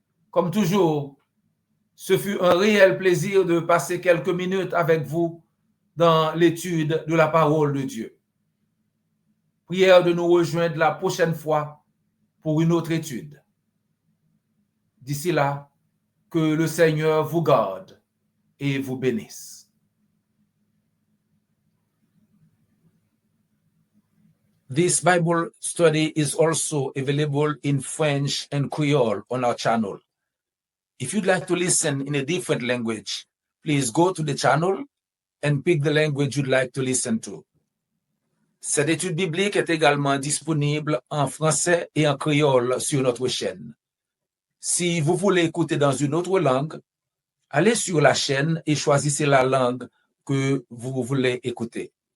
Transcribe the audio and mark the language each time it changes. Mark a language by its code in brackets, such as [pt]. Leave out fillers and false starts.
[fr] Comme toujours, ce fut un réel plaisir de passer quelques minutes avec vous dans l'étude de la parole de Dieu. Prière de nous rejoindre la prochaine fois pour une autre étude. D'ici là, que le Seigneur vous garde et vous bénisse. [en] This Bible study is also available in French and Creole on our channel. If you'd like to listen in a different language, please go to the channel and pick the language you'd like to listen to. [fr] Cette étude biblique est également disponible en français et en créole sur notre chaîne. Si vous voulez écouter dans une autre langue, allez sur la chaîne et choisissez la langue que vous voulez écouter.